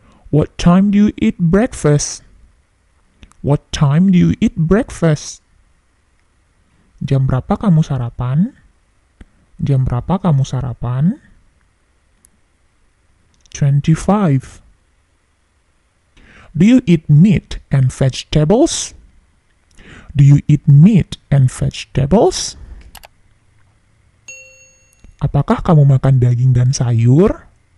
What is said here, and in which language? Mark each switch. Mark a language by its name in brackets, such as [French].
[English] What time do you eat breakfast? What time do you eat breakfast? [Indonesian] Jam berapa kamu sarapan? Jam berapa kamu sarapan? 25. [English] Do you eat meat and vegetables? Do you eat meat and vegetables? [Indonesian] Apakah kamu makan daging dan sayur?